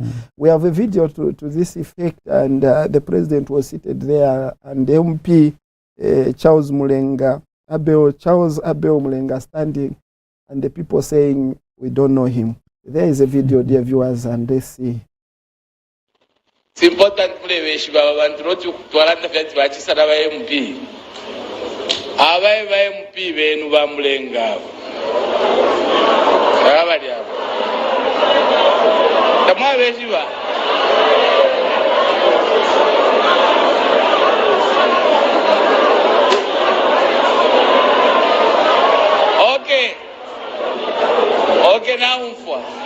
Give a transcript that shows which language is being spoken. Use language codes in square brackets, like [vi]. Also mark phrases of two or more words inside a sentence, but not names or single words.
[en] We have a video to this effect, and the president was seated there, and the MP, Charles Abel Mulenga standing, and the people saying, we don't know him. There is a video, dear viewers, and let's see. It's important for the MP. [bem] Aba MP benu bamulenga. Abali abo. Tamwa beshiba. [en] Okay, now umfwa.